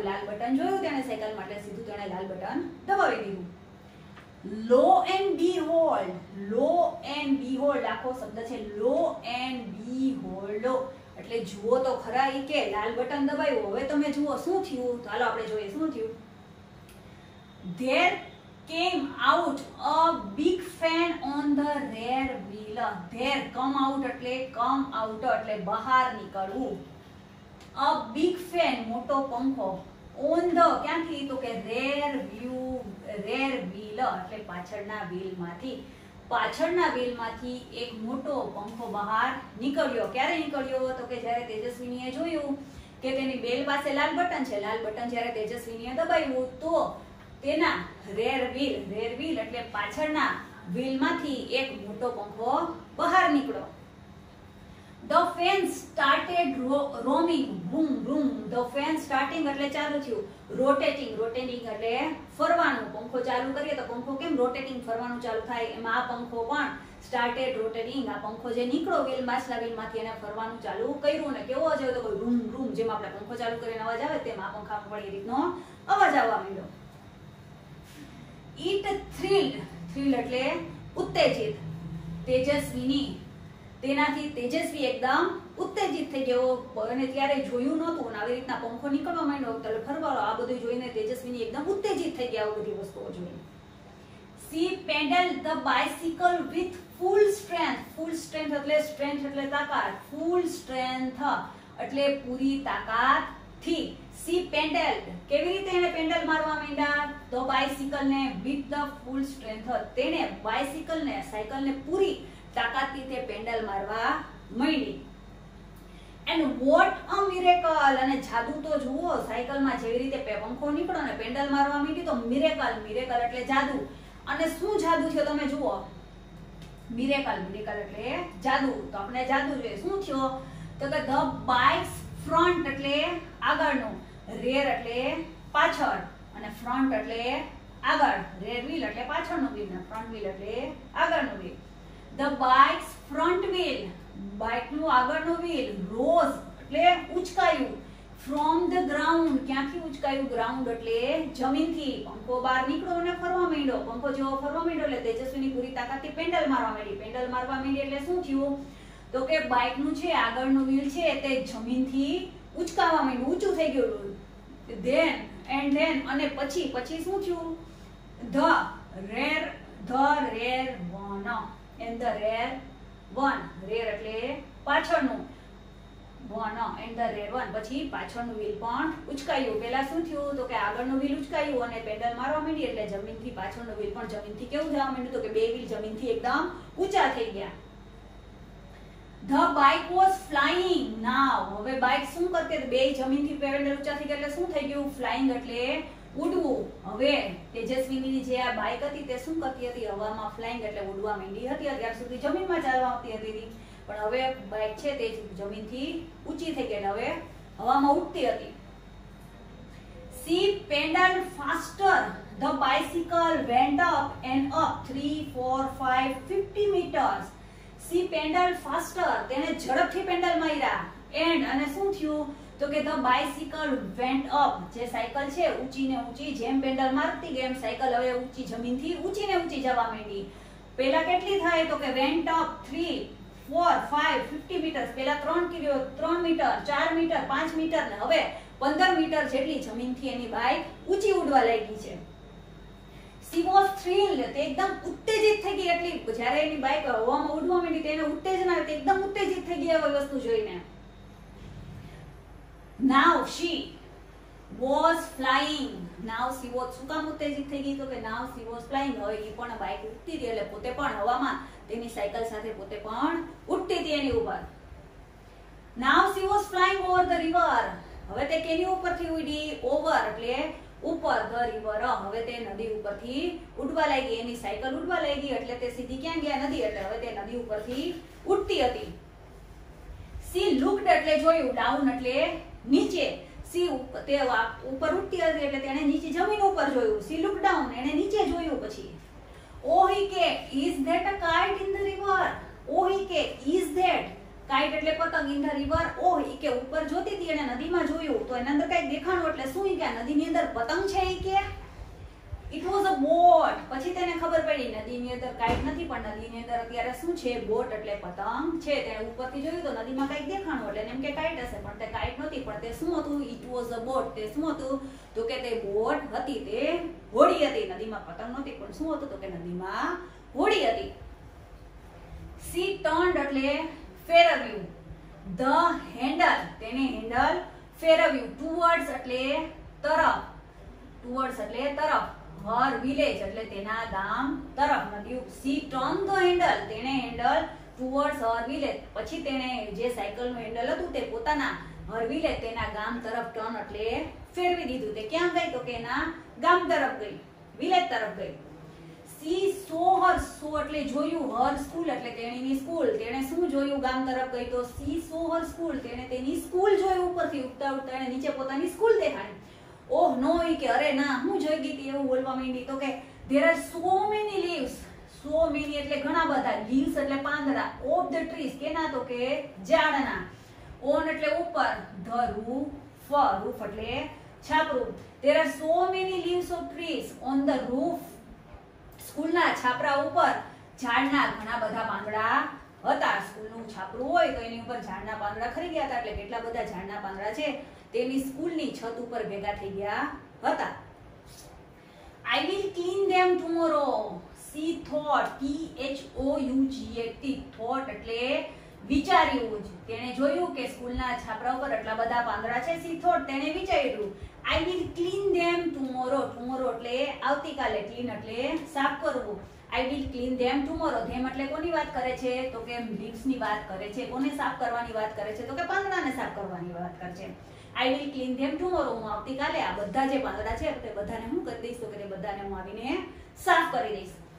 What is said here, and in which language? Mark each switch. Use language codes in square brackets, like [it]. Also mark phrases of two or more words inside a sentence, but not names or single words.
[gu] લાલ બટન જોયું તેને સાયકલ માટે સીધું તેને લાલ બટન દબાવી દીધું. [en] lo and behold, lo and behold [gu] આખો શબ્દ છે. [en] lo and behold [gu] એટલે જુઓ તો ખરા. ઈ કે લાલ બટન દબાવ્યું, હવે તમે જુઓ શું થયું. ચાલો આપણે જોઈએ શું થયું. [en] There came out a big fan on the rear wheel. There come out એટલે come out [gu] એટલે બહાર નીકળવું. [en] A big fan [gu] મોટો પંખો, [en] on the [gu] ક્યાંથી તો કે [en] rear wheel [gu] એટલે પાછળના વ્હીલમાંથી. પાછળના વ્હીલમાંથી એક મોટો પંખો બહાર નીકળ્યો. ક્યારે નીકળ્યો તો કે જ્યારે તેજસ્વીનીએ જોયું કે તેની બેલ પાસે લાલ બટન છે. લાલ બટન જ્યારે તેજસ્વીનીએ દબાવ્યું તો તેના [en] rear wheel [gu] એટલે પાછળના વ્હીલમાંથી એક મોટો પંખો બહાર નીકળ્યો. [en] The fan started roaming, boom boom. The fan starting [gu] એટલે ચાલુ થયું. Rotating એટલે ફરવાનું. પંખો ચાલુ કરીએ તો પંખો કેમ રોટેટિંગ ફરવાનું ચાલુ થાય, એમાં આ પંખો પણ [en] started rotating. [gu] આ પંખો જે નીકળો વ્હીલ પાછલા વ્હીલમાંથી એને ફરવાનું ચાલુ કર્યું ને કેવો અવાજ આવ્યો તો કોઈ રૂમ રૂમ, જેમ આપણે પંખો ચાલુ કરીને અવાજ આવે તેમ આ પંખામાં પણ એ રીતનો અવાજ આવવા માંડ્યો. [en] It thrilled [gu] એટલે ઉત્તેજિત. તેજસ્વીની તેનાથી તેજસ્વી એકદમ ઉત્તેજિત થઈ ગયો અને ત્યારે જોયું નહોતું આવી રીતના પંખો નીકળવા માંડ્યો એટલે ફરવાળો. આ બધું જોઈને તેજસ્વીની એકદમ ઉત્તેજિત થઈ ગયા આ બધી વસ્તુઓ જોઈને. [en] She pedaled the bicycle with full strength. Full strength [gu] એટલે તાકાત. [en] Full strength [gu] એટલે પૂરી તાકાતથી. [en] She pedaled [gu] કેવી રીતે એને પેન્ડલ મારવા માંડ્યા તો બાઇસિકલ ને [en] with the full strength. [gu] તેને બાઇસિકલ ને સાયકલ ને પૂરી તાકાતથી તે પેન્ડલ મારવા માંડી. [en] And what a miracle! [gu] અને જાદુ તો જુઓ, સાયકલમાં જેવી રીતે પંખો નીકળ્યો ને પેન્ડલ મારવા માંડી તો મિરેકલ એટલે જાદુ. અને શું જાદુ થયો તમે જુઓ. મિરેકલ એટલે જાદુ. તો આપણે જાદુ જોઈએ શું થયો તો કે [en] the bike's front [gu] એટલે આગળનું, rear એટલે પાછળ અને front એટલે આગળ. [en] rear wheel [gu] એટલે પાછળનું wheel ને [en] front wheel [gu] એટલે આગળનું wheel. [en] The bike's front wheel [gu] બાઇકનું આગળનું [en] wheel rose [gu] એટલે ઉચકાયું. [en] from the ground [gu] ક્યાંથી ઉચકાયું? ground એટલે જમીનથી. પંખો બહાર નીકળ્યો અને ફરવા માંડ્યો. પંખો જેવો ફરવા માંડ્યો એટલે તેજસ્વીની પૂરી તાકાતથી પેન્ડલ મારવા માંડી. પેન્ડલ મારવા માંડી એટલે શું થયું તો કે બાઇકનું છે આગળનું wheel છે તે જમીનથી ઉચકાવા માંડ્યું, ઊંચું થઈ ગયું. then અને પછી શું થયું? [en] rare one and the rare one. rare [gu] એટલે પાછળનું [en] one and the rare one. [gu] પછી પાછળનું wheel પણ ઉચકાયું. પહેલા શું થયું તો કે આગળનું wheel ઉચકાયું અને પેડલ મારવા માંડી એટલે જમીનથી પાછળનું wheel પણ જમીનથી કેવું જવા માંડ્યું તો કે બે wheel જમીનથી એકદમ ઊંચા થઈ ગયા. [en] The bike was flying now. [gu] હવે બાઇક શું કરતી હતી? બે જમીનથી પેડલ ઊંચા થઈ ગયા એટલે શું થઈ ગયું? ફ્લાઇંગ એટલે ઉડવું. હવે તેજસ્વીની જે આ બાઇક હતી તે શું કરતી હતી? હવામાં ફ્લાઇંગ એટલે ઉડવા માંડી હતી. અત્યાર સુધી જમીનમાં ચાલવા આવતી હતી પણ હવે બાઇક છે તે જમીનથી ઊંચી થઈ ગઈ એટલે હવે હવામાં ઉડતી હતી. [en] She pedaled faster. The bicycle went up and up 3, 4, 5, 50 meters. She pedaled faster. [gu] તેને ઝડપથી પેડલ માર્યા. And અને શું થયું તો કે [en] the bicycle went up. [gu] જે સાયકલ છે ઊંચી ને ઊંચી જેમ પેડલ મારતી ગઈ એમ સાયકલ હવે ઊંચી જમીનથી ઊંચી ને ઊંચી જવા માંડી. પહેલા કેટલી થાય તો કે [en] went up [gu] 3, 4, 5, 50 meters. પહેલા 3 મીટર, 4 મીટર, 5 મીટર ને હવે 15 મીટર જેટલી જમીનથી એની બાઇક ઊંચી ઉડવા લાગી છે. [en] She was thrilled. [gu] તે એકદમ ઉત્તેજિત થઈ ગઈ. એટલી જ્યારે એની બાઇક હવામાં ઉડવા માંડી તેને ઉત્તેજના આવી. એકદમ ઉત્તેજિત થઈ ગઈ આ વસ્તુ જોઈને. [en] Now she was flying. Now she was [gu] શું કામ ઉત્તેજિત થઈ ગઈ તો કે [en] now she was flying. [gu] હવે એ પણ બાઇક ઉડતી હતી એટલે પોતે પણ હવામાં તેની સાયકલ સાથે પોતે પણ ઉડતી હતી એની ઉપર. [en] Now she was flying over the river. [gu] હવે તે કેની ઉપરથી ઉડી? over એટલે ઉપર, [en] the river. [gu] હવે તે નદી ઉપરથી ઉડવા લાગી. એની સાયકલ ઉડવા લાગી એટલે તે સીધી ક્યાં ગયા? નદી. એટલે હવે તે નદી ઉપરથી ઉડતી હતી. [en] She looked [gu] એટલે જોયું. down એટલે નીચે. She તે ઉપર ઉડતી હતી એટલે તેણે નીચે જમીન ઉપર જોયું. [en] She looked down. [gu] એણે નીચે જોયું. પછી [en] oh he [gu] કે [en] is that a kite in the river? oh he કે is that kite [gu] એટલે પતંગ [en] in the river. oh he [gu] કે ઉપર જોતી હતી અને નદીમાં જોયું તો એના અંદર કઈ દેખાણું એટલે શું? કે નદીની અંદર પતંગ છે. કે [en] it was a boat. [gu] પછી તેને ખબર પડી નદીની અંદર કાઈટ નથી પણ નદીની અંદર અત્યારે શું છે? બોટ એટલે પતંગ છે. તેને ઉપરથી જોયું તો નદીમાં કઈક દેખાણું એટલે એમ કે કાઈટ હશે પણ તે કાઈટ નહોતી. પણ તે શું હતું? [en] it was a boat. [gu] તે શું હતું તો કે તે બોટ હતી. તે હોડી હતી. નદીમાં પતંગ નહોતી પણ શું હતું તો કે નદીમાં હોડી હતી. [en] she turned [gu] એટલે ફેરવ્યું. [en] the handle [gu] તેને હેન્ડલ ફેરવ્યું. towards એટલે તરફ. towards એટલે તરફ. [en] her village [gu] એટલે તેના ગામ તરફ. [en] નદી she turned the handle. [gu] તેને હેન્ડલ [en] towards her village. [gu] પછી તેને જે સાયકલનું હેન્ડલ હતું તે પોતાના [en] her village [gu] તેના ગામ તરફ ટર્ન એટલે ફેરવી દીધું. તે ક્યાં ગઈ તો કે એના ગામ તરફ ગઈ, વિલેજ તરફ ગઈ. [en] she saw her. saw [gu] એટલે જોયું. [en] her school [gu] એટલે તેણીની સ્કૂલ. તેણે શું જોયું? ગામ તરફ ગઈ તો [en] she saw her school. [gu] તેણે તેની સ્કૂલ જોઈ. ઉપરથી ઉડતા ઉડતા એને નીચે પોતાની સ્કૂલ દેખાણી. [en] oh no [gu] કે અરે ના હું જોઈ ગઈ હતી એવું બોલવા માંડી તો કે [en] there are so many leaves. so many [gu] એટલે ઘણા બધા. leaves એટલે પાંદડા. [en] of the trees [gu] કેના તો કે ઝાડના. on એટલે ઉપર. [en] the roof. roof [gu] એટલે છાપરું. [en] there are so many leaves of trees on the roof. [gu] સ્કૂલના છાપરા ઉપર ઝાડના ઘણા બધા પાંદડા હતા. સ્કૂલનું છાપરું હોય તો એની ઉપર ઝાડના પાંદડા ખરી ગયા હતા એટલે કેટલા બધા ઝાડના પાંદડા છે તેની સ્કૂલની છત ઉપર ભેગા થઈ ગયા હતા. [en] I will clean them tomorrow. She thought. THOUGHT. [gu] thought એટલે વિચાર્યું. તેણે જોયું કે સ્કૂલના છાપરા ઉપર આટલા બધા પાંદડા છે. [en] she thought [gu] તેણે વિચાર્યું. [en] I will clean them tomorrow. tomorrow એટલે આવતીકાલે. clean એટલે સાફ કરવું. I will clean them tomorrow. [gu] them એટલે કોની વાત કરે છે તો કે leaves ની વાત કરે છે. કોને સાફ કરવાની વાત કરે છે તો કે પાંદડાને સાફ કરવાની વાત કરે છે. [en] I will clean them tomorrow. [gu] હું આવતીકાલે આ બધા જે પાંદડા છે તે બધાને હું કરી દઈશ તો કે તે બધાને હું આવીને સાફ કરી દઈશ.